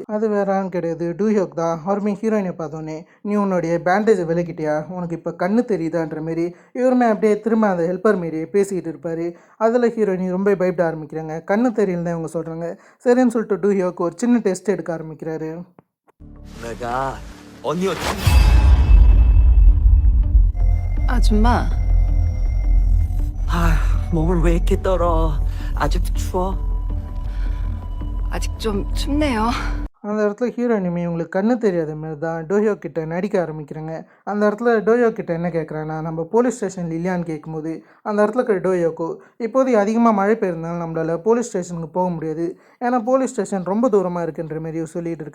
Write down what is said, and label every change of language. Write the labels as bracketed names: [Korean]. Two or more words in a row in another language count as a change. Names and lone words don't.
[Tamil] அது வேறான்னு கிடையாது, டூஹியோக் தான். அவருமே ஹீரோயினை பார்த்தோன்னே நீ உன்னுடைய பேண்டேஜை விலகிட்டியா, உனக்கு இப்போ கண்ணு தெரியுதான்ற மாரி இவருமே அப்படியே திரும்ப அந்த ஹெல்ப்பர் மாரியே பேசிக்கிட்டு இருப்பார். அதில் ஹீரோயினி ரொம்ப பயப்பட ஆரம்பிக்கிறாங்க. கண்ணு தெரியல தான் இவங்க சொல்கிறாங்க. சரின்னு சொல்லிட்டு டூஹியோக் ஒரு சின்ன டெஸ்ட் எடுக்க ஆரம்பிக்கிறாரு. [Korean] 내가 언니 아줌마, 몸을 왜 이렇게 떨어? 아직도 추워? 아직 좀 춥네요. [Tamil] அந்த இடத்துல ஹீரோயினுமே இவங்களுக்கு கண்ணு தெரியாத மாதிரி தான் டோஹியோ கிட்ட நடிக்க ஆரம்பிக்கிறாங்க. அந்த இடத்துல டோஹியோ கிட்ட என்ன கேட்குறாங்கன்னா நம்ம [English] police station [Tamil] இல்லையான்னு கேட்கும்போது அந்த இடத்துல இருக்கிற டோஹியோக்கோ இப்போதைக்கு அதிகமாக மழை பெய்யுறதுனால நம்மளால் [English] police station [Tamil] போக முடியாது, ஏன்னா [English] police station [Tamil] ரொம்ப தூரமாக இருக்குன்ற மாரி சொல்லிகிட்டு இருக்கு.